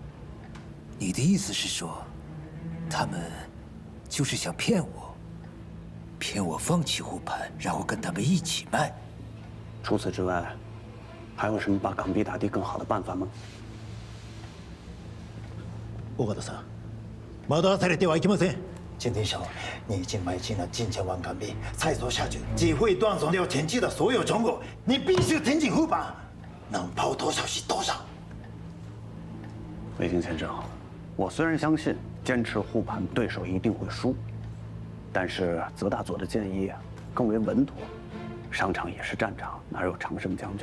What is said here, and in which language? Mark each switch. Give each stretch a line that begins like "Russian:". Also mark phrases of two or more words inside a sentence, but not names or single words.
Chinese: 你的意思是说？他们就是想骗我，骗我放弃护盘，然后跟他们一起卖。除此之外，还有什么把港币打低更好的办法吗？
Japanese: 尾形さん、惑わされてはいけません。
Chinese: 今天下午你已经买进了近千万港币，再做下去只会断送掉前期的所有成果。你必须挺紧护盘，能抛多少是多少。卫星先生，我虽然相信。坚持护盘，对手一定会输。但是泽大佐的建议更为稳妥，商场也是战场，哪有常胜将军？